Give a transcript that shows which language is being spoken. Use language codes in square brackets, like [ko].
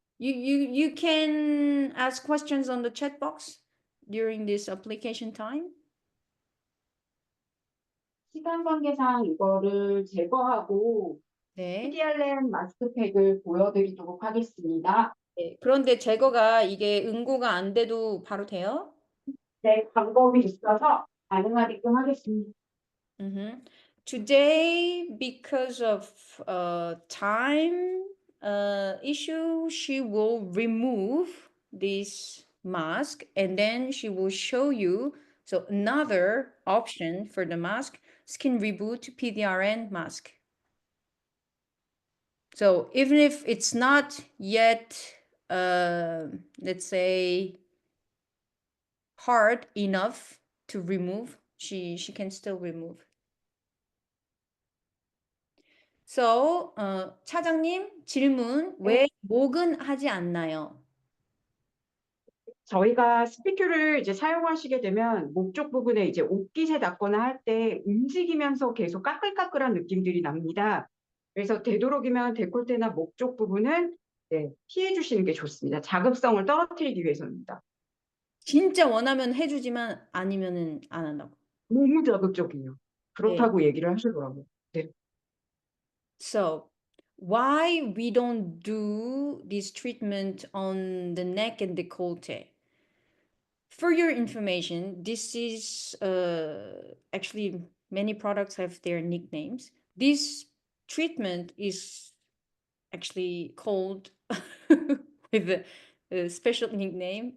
[en] You can ask questions on the chat box during this application time. [ko] 시간 관계상 이거를 제거하고 네. PDRN 마스크팩을 보여드리도록 하겠습니다. 네. 그런데 제거가 이게 응고가 안 돼도 바로 돼요? 네, 방법이 있어서 가능하게끔 하겠습니다. Today, because of time issue, she will remove this mask and then she will show you another option for the mask, Skin Reboot PDRN mask. So even if it's not yet, let's say, hard enough to remove, she can still remove. So 차장님 질문, 왜 목은 하지 않나요? 저희가 스피큐를 이제 사용하시게 되면 목쪽 부분에 이제 옷깃에 닿거나 할 때 움직이면서 계속 까끌까끌한 느낌들이 납니다. 그래서 되도록이면 데콜테나 목쪽 부분은 네, 피해 주시는 게 좋습니다. 자극성을 떨어뜨리기 위해서입니다. 진짜 원하면 해주지만 아니면은 안 한다고. 너무 자극적이에요. 그렇다고 얘기를 하시더라고요. 네. [en] So why we don't do this treatment on the neck and décolleté? For your information, this is actually many products have their nicknames. This treatment is actually called with a special nickname.